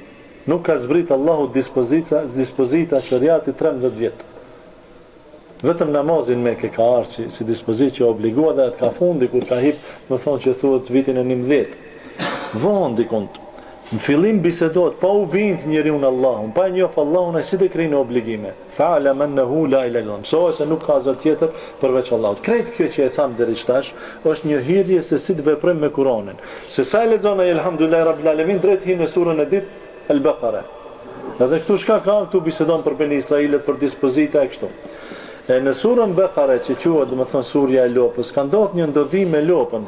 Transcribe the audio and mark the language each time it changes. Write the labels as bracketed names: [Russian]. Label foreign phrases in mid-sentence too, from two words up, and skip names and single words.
[Albanian] Nuk ka zbrit Allahu dispozita shariati 13 vjet. Vetëm namazin Mekë ka ardhur si dispozitë që obligua dhe atë ka fundi kur ka hip, më thonë që thuhet vitin e 19. Von dikont. Në fillim bisedohet pa u bind njeriu në Allahun, pa e njoh Allahun ai si të krijon obligime. [Arabic] فاعلم أنه لا إله إلا الله. [Albanian] Se nuk ka zot tjetër përveç Allahut. Krejt kjo që e tham deri tash është një hyrje se si të veprojmë me Kur'anin. Se sa e lexon ai [Arabic] الحمد لله رب العالمين [Albanian] drejt hin në surën e ditë Al-Baqara. Edhe këtu çka ka? Këtu bisedon për Beni Israilit, për dispozita e kështu. E në surën Baqara që quhet domethënë surja e lopës, ka ndodhur një ndodhi me lopën.